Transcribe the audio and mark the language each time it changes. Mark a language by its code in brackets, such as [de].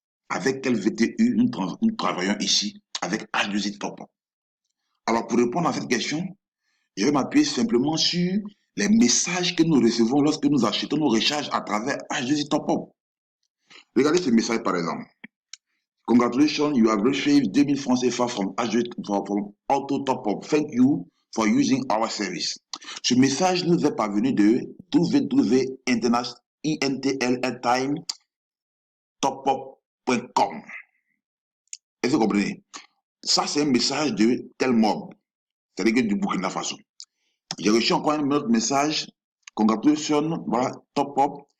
[fr] Avec quel VTU nous travaillons ici avec H2I Top Up? Alors, pour répondre à cette question, je vais m'appuyer simplement sur les messages que nous recevons lorsque nous achetons nos recharges à travers H2I Top Up. Regardez ce message par exemple. [en] Congratulations, you have received 2000 francs CFA from Auto Top Up. Thank you for using our service. [fr] Ce message nous est parvenu de www.intltime.topup.com. Est-ce que vous comprenez? Ça, c'est un message de Telmob, c'est-à-dire du Burkina Faso. J'ai reçu encore un autre message. [en] Congratulations, [fr] voilà, Top Up.